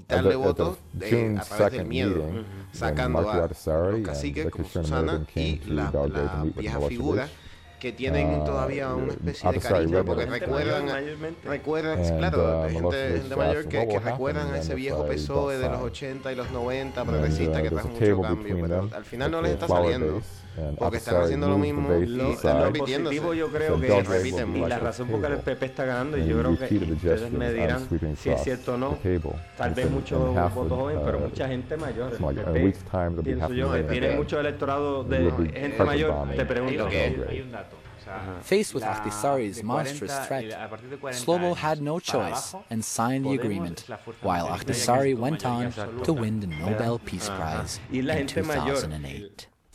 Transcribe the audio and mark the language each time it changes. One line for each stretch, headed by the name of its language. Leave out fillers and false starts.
English: At the June 2nd meeting, when Mark Yardisari and the Kishinomirgan came to Belgrade to meet with Milosevic,
Spanish: que tienen todavía una especie de cariño porque recuerdan claro, gente de mayor que recuerdan a ese viejo PSOE de los 80 y los 90 progresista que trajo mucho cambio, pero al final no les está saliendo. Porque están haciendo lo mismo, están repitiendo. Yo creo que ellos repiten mucho. Y la razón por la que el PP está ganando, yo creo que ustedes me dirán si es cierto o no. Tal vez muchos votos jóvenes, pero mucha gente mayor. Pienso yo, tiene mucho electorado de gente mayor. Te pregunto, ¿qué es? Hay un dato.
English: Faced with Ahtisaari's monstrous threat, Slobo had no choice and signed the agreement, while Ahtisaari went on to win the Nobel Peace Prize in 2008.